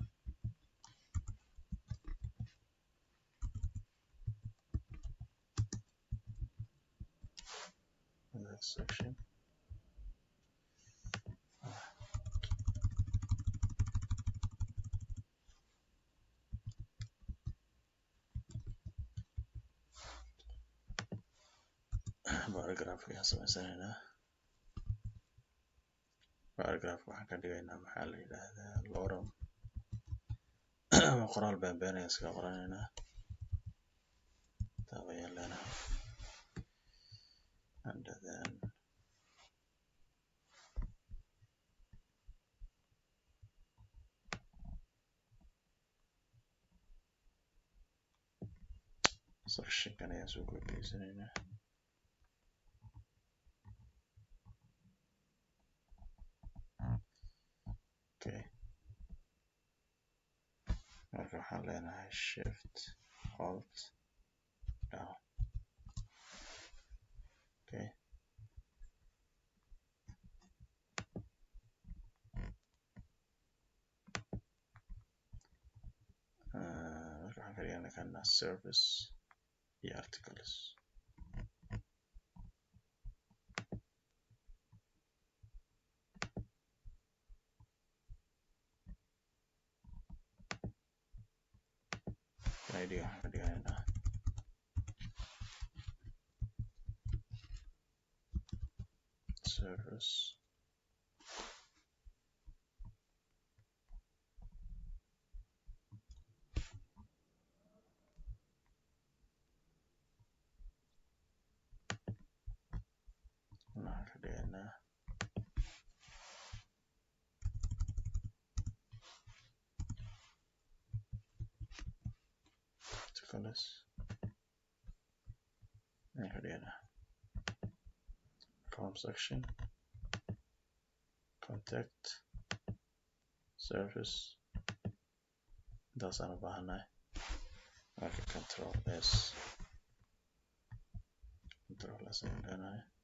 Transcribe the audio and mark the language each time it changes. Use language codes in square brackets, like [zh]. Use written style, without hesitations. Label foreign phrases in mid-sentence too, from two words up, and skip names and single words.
[en] that section paragraph [so] ayaan samaysanaynaa paragraph waxaan ka dhigaynaa maxaa la yidhaahdaa lorem qoraal been ayaan iska qoranaynaa tab ayaan leenahay [en] and then section [so] kan ayaan soo gudbiysanaynaa okay marka waxaan leenahay [en] shift alt down [so] okay marka waxaan ka dhigaynaa kana service iyo articles idea waxaan ka dhigaynaa service waxaan ka dhigaynaa articles ayaan ka dhigaynaa [en] form section contact service [so] intaasaan u baahanahay marka [en] control s [so] ayaan leenahay